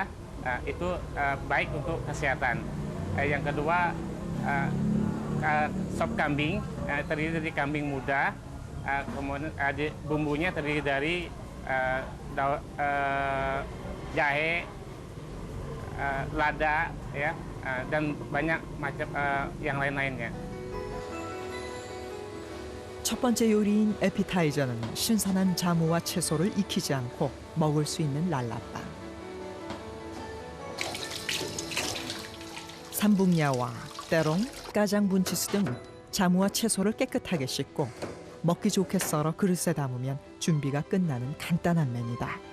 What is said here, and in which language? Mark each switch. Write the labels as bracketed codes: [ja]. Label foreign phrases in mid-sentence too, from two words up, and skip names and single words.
[id] Itu baik untuk kesehatan. Yang kedua, sop kambing, terdiri dari kambing muda, kemudian bumbunya terdiri dari jahe, lada, ya, dan banyak macam yang lain-lainnya. [ko] 첫 번째 요리인 에피타이저는 신선한 자무와 채소를 익히지 않고 먹을 수 있는 랄라빵. 삼북야와, 때롱, 까장 분치스 등 자무와 채소를 깨끗하게 씻고 먹기 좋게 썰어 그릇에 담으면 준비가 끝나는 간단한 메뉴다.